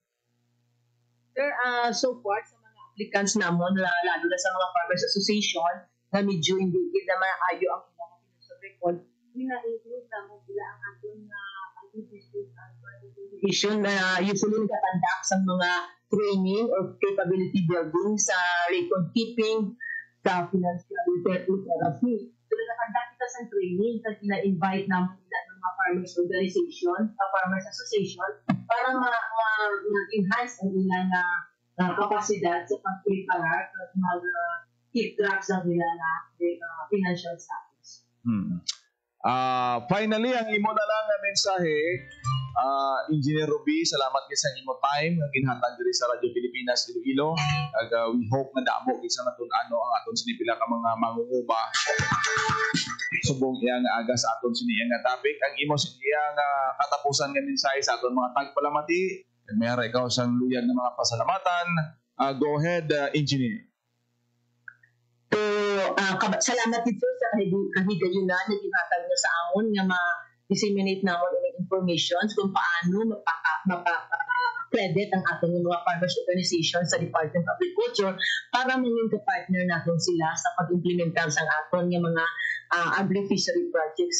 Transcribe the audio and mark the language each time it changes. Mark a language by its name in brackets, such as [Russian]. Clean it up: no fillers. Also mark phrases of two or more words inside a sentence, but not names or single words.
[Hiligaynon] Sir, so far sa mga applicants namon lalo na sa mga farmers association na medyo hindi na maayo ang ilang [English] financial record, [Hiligaynon] ina-include namon sila ang ating institution na usually nagkatandak sa mga training or [English] capability building [Hiligaynon] sa [English] record keeping, [Hiligaynon] sa [English] financial literacy. [Hiligaynon] So nagkatandak kita sa training kasi na-invite naman sila ng mga [English] farmers organization, farmers association [Hiligaynon] para ma-enhance ang ilang kapasidad sa pag-prepare at mag-keep track sa ilang [English] financial status. [Hiligaynon] Finally, ang imo na lang na mensahe, Engineer Ruby, salamat kayo sa imo time nga ginhatag diri sa Radyo Pilipinas Iloilo. We hope na damo isa natun-ano ang aton sinipila ka mga mangunguma subong iya nga aga sa aton siniya nga topic. Ang imo siniya nga katapusan nga mensahe sa aton mga tagpalamati, kag mayara ikaw sang luyag nga mga pasalamatan. [English] Go ahead, Engineer. [Hiligaynon] So, salamat dito sa kahigayunan na ginatag niyo sa amon nga ma-disseminate namon ng information kung paano mapa-credit ang ating mga [English] farmers organization [Hiligaynon] sa [English] Department of Agriculture [Hiligaynon] para maging ka-partner natin sila sa pag-implementar sa aton ng mga [English] agri-fishery projects.